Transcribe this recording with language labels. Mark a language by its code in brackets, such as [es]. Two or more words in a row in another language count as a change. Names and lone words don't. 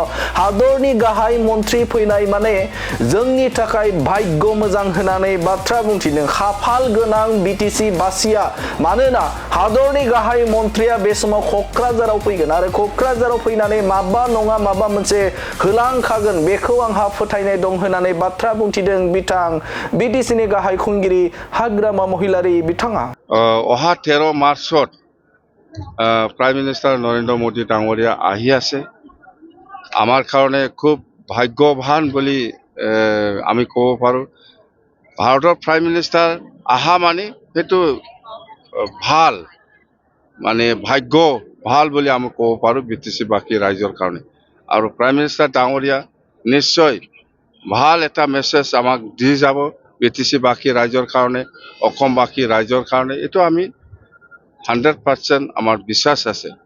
[brx] हादरनि गाहाय मन्त्रि फैनाय माने जोंनि थाखाय भाग्य मोजां होननानै बाथ्रा बुंथिदों खाफाल गोनां बिटिसि बासिया मानोना हादरनि गाहाय मन्त्रिया बे समाव क'क्राझाराव फैगोन आरो क'क्राझाराव फैनानै माबा नङा माबा मोनसे होलांखागोन बेखौ आंहा फोथायनाय दं होननानै बाथ्रा बुंथिदों बिथां बिटिसिनि गाहाय खुंगिरि हाग्रामा महिलारि बिथाङा [as] অহা 13 মাৰ্চত [en] prime minister [as] নৰেন্দ্ৰ মোদী ডাঙৰীয়া আহি আছে আমাৰ কাৰণে খুব ভাগ্যৱান বুলি আমি ক'ব পাৰোঁ ভাৰতৰ [en] prime minister [as] আহা মানে সেইটো ভাল মানে ভাগ্য ভাল বুলি আমি ক'ব পাৰোঁ বিটিসি বাকী ৰাইজৰ কাৰণে আৰু [en] prime minister [as] ডাঙৰীয়া নিশ্চয় ভাল এটা মেছেজ আমাক দি যাব বিটিসি বাকী ৰাইজৰ কাৰণে অসমবাসী ৰাইজৰ কাৰণে এইটো আমি 100% আমাৰ বিশ্বাস আছে।